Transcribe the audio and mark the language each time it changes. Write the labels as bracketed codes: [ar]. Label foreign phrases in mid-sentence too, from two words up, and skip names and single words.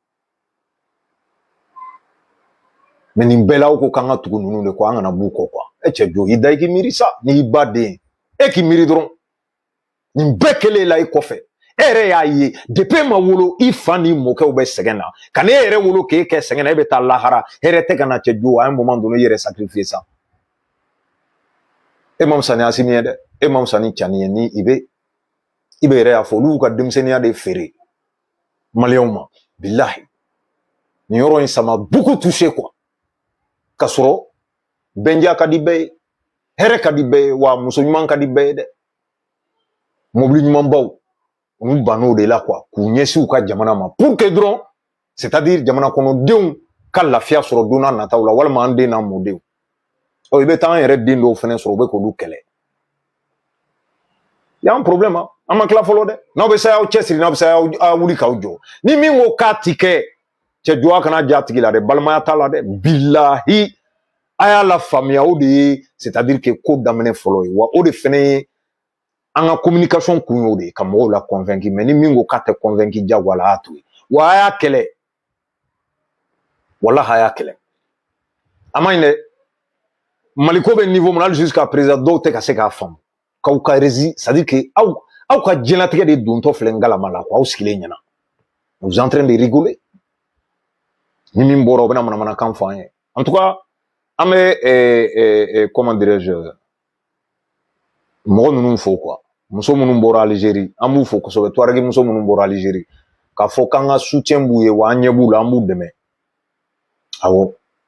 [bm] mais nin bɛɛ la aw ko k'an ka tugu ninnu de kɔ an kana b'u kɔ quoi e cɛ jɔ i da i k'i miiri sa n'i y'i ba den e k'i miiri dɔrɔn nin bɛɛ kɛlen la i kɔfɛ e yɛrɛ y'a ye depuis e ma wolo i fa ni mɔkɛw bɛ sɛgɛn na ka ne yɛrɛ wolo k'e kɛ sɛgɛn na e bɛ taa lahara hɛrɛ tɛ ka na cɛ jo [fr] à un moment donné [bm] i yɛrɛ sacrifier sa e ma fisa ni Assimi ye dɛ e ma fisa ni Tiani ye ni i bɛ yɛrɛ y'a fɔ olu y'u ka denmisɛnninya de feere maliyɛnw ma bilahi nin yɔrɔ in [fr] ça m'a beaucoup touché quoi [bm] ka sɔrɔ bɛnja ka di bɛɛ ye hɛrɛ ka di bɛɛ ye wa muso ɲuman ka di bɛɛ ye dɛ mobili ɲumanbaw olu bann'o de la quoi k'u ɲɛsin u ka jamana ma [fr] pour que [bm] dɔrɔn [fr] c'est à dire [bm] jamana kɔnɔdenw ka lafiya sɔrɔ don n'a nataw la walima an den n'a mɔdenw ɔ i bɛ taa an yɛrɛ den dɔw fɛnɛ sɔrɔ u bɛ k'olu kɛlɛ y'an problème an ma tila fɔlɔ dɛ n'aw bɛ se aw cɛsiri n'aw bɛ se aw wuli k'aw jɔ ni min ko k'a ti kɛ cɛ jɔ a kana ja tigi la dɛ balimaya t'a la dɛ bilahi a y'a la faamuya o de ye [fr] c'est à dire que [bm] ko daminɛ fɔlɔ ye wa o de fɛnɛ ye an ka communication kun y'o de ye ka mɔgɔw la convaincre mais ni min ko k'a tɛ convaincre jagoya la a y'a to yen wa a y'a kɛlɛ walahi a y'a kɛlɛ a ma ɲi dɛ Mali ko bɛ niveau min na hali [fr] jusqu'à présent [bm] dɔw tɛ ka se k'a faamu k'aw ka [fr] c'est à dire que [bm] aw ka diɲɛlatigɛ de dontɔ filɛ ngalama la quoi aw sigilen ɲɛna [fr] vous êtes en train de rigoler [bm] ni min bɔra o bɛna manamanakan fɔ an ye [fr] en tout cas [bm] an bɛ [fr] comment dirais-je [bm] mɔgɔ ninnu fo quoi muso minnu bɔra Algérie an b'u fo kosɛbɛ Touareg muso minnu bɔra Algérie k'a fɔ k'an ka soutien b'u ye wa an ɲɛ b'u la an b'u dɛmɛ awɔ